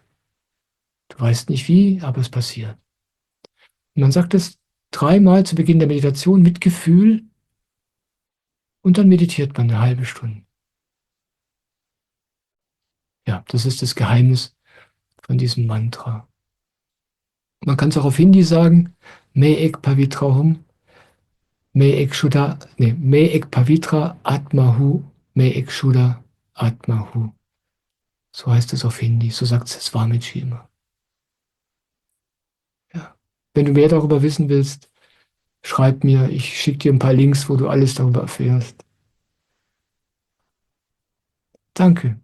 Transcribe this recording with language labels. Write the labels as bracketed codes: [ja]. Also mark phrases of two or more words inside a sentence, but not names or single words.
[de] Du weißt nicht wie, aber es passiert. Und man sagt es 3-mal zu Beginn der Meditation mit Gefühl und dann meditiert man eine halbe Stunde. Ja, das ist das Geheimnis von diesem Mantra. Man kann es auch auf Hindi sagen, [hi] मैं एक पवित्र हूँ, मैं एक शुद्ध, नी, मैं एक पवित्र आत्मा हूँ, मैं एक शुद्ध आत्मा हूँ. [de] So heißt es auf Hindi, so sagt es Swamiji immer. Ja. Wenn du mehr darüber wissen willst, schreib mir, ich schicke dir ein paar Links, wo du alles darüber erfährst. Danke.